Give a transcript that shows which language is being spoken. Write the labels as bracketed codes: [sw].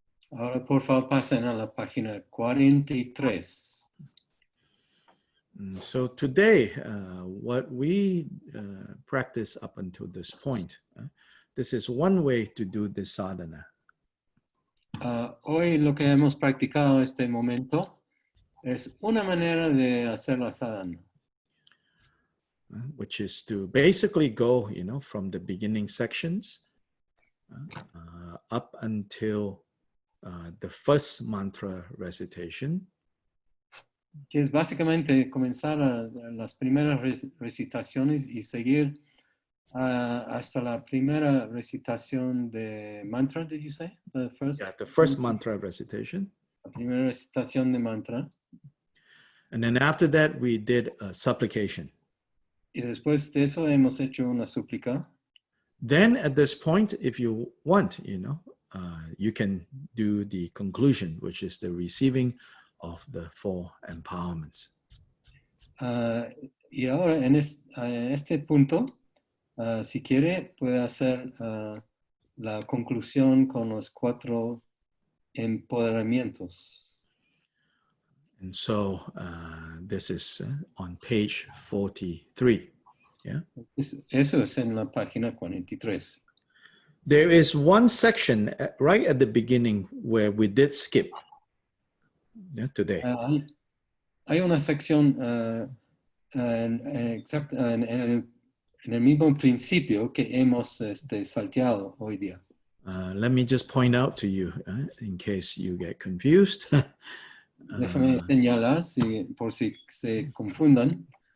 [es] Ahora por favor pasen a la página 43. [en] So today, what we practice up until this point, this is one way to do this sadhana. [es] Hoy lo que hemos practicado en este momento es una manera de hacer la sadhana. [en] Which is to basically go, from the beginning sections up until the first mantra recitation. [es] Que es básicamente comenzar las primeras recitaciones y seguir hasta la primera recitación de mantra, [en] did you say? The first mantra recitation. [es] La primera recitación de mantra. [en] And then after that, we did a supplication. [es] Y después de eso hemos hecho una súplica. [en] Then at this point, if you want, you can do the conclusion, which is the receiving of the four empowerments. [es] Y ahora en este punto, si quiere, puede hacer la conclusión con los 4 empoderamientos. [en] And so this is on page 43. Yeah. [es] Eso es en la página 43. [en] There is one section right at the beginning where we did skip today. [es] Hay una sección en el mismo principio que hemos salteado hoy día. [en] Let me just point out to you in case you get confused. [es] Déjame señalar por si se confundan.